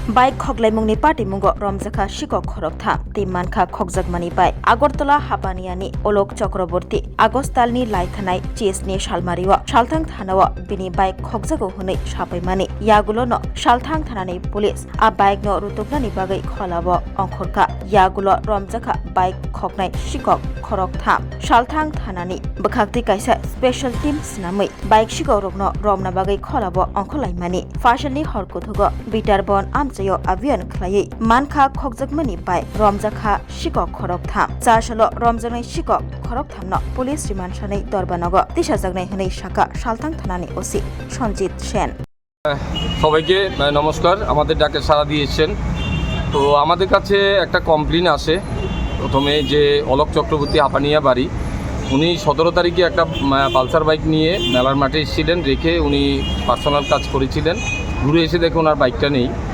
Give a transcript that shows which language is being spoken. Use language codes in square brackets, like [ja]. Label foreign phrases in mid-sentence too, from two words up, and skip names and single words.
[trp] বাইক খগলাইमुंनि पार्टीमुंग रमजाखा शिকক खरकथा दैमानखा खगजाकमानि बाय आगरतला हाबानियानि अलक चक्रवर्ती आगस्तालनि लायथानाय चेसनि सालमारियाव सालथां थानाव बिनि बाइक खगजागौ हनै साफायमानि यागुलनो सालथां थानानै पुलिस आ बाइकनो रुतुकनानि बागै खलाव अंखरका यागुलो रमजाखा बाइक खगनाय शिকক खरकथा सालथां थानानि बखाक्ति कायसा स्पेशल टीम सिनामै बाइक शिगौरकनो रमना बागै खलाव अंखलायमानि फाशलनि हरकुथुगो बिटारबन आमचायो अभियान खलायै मानखा खगजाकमानि बाय रमजाखा शिকক खरकथाम चाशलो रमजानाय शिকক खरकथामनो पुलिस रिमान्ड सानै दरबानगो दिशाजागनाय हनै शाखा सालथां थानानि ओसि সঞ্জিত সেন। [bn] সবাইকে নমস্কার। আমাদের ডাকে সাড়া দিয়েছেন। তো আমাদের কাছে একটা কমপ্লেন আসে প্রথমে যে অলক চক্রবর্তী হাপানিয়া বাড়ি, উনি 17 তারিখে একটা পালসার বাইক নিয়ে মেলার মাঠে এসেছিলেন, রেখে উনি পার্সোনাল কাজ করেছিলেন, ঘুরে এসে দেখে ওনার বাইকটা নেই।